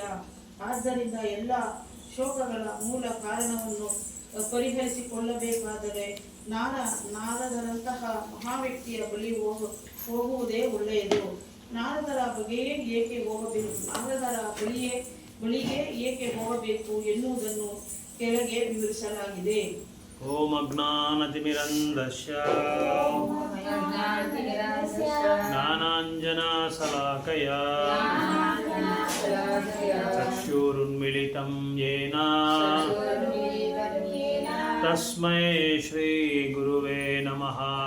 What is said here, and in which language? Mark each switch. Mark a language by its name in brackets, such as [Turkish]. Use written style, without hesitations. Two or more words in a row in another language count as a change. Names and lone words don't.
[Kannada] ಆದ್ದರಿಂದ ಎಲ್ಲ ಶೋಕಗಳ ಮೂಲ ಕಾರಣವನ್ನು ಪರಿಹರಿಸಿಕೊಳ್ಳಬೇಕಾದರೆ ನಾರದರಂತಹ ಮಹಾವ್ಯಕ್ತಿಯ ಬಳಿ ಹೋಗುವುದೇ ಒಳ್ಳೆಯದು. ನಾರದರ ಬಳಿಗೆ ಏಕೆ ಹೋಗಬೇಕು ಎನ್ನುವುದನ್ನು ಕೆಳಗೆ ವಿವರಿಸಲಾಗಿದೆ. [Sanskrit] ಓಂ ಅಜ್ಞಾನತಿಮಿರಂಧಸ್ಯ ಜ್ಞಾನಾಂಜನಶಲಾಕಯ ಚಕ್ಷುರುನ್ಮಿಲಿತಂ ಯೇನ ತಸ್ಮೈ ಶ್ರೀ ಗುರುವೇ ನಮಃ.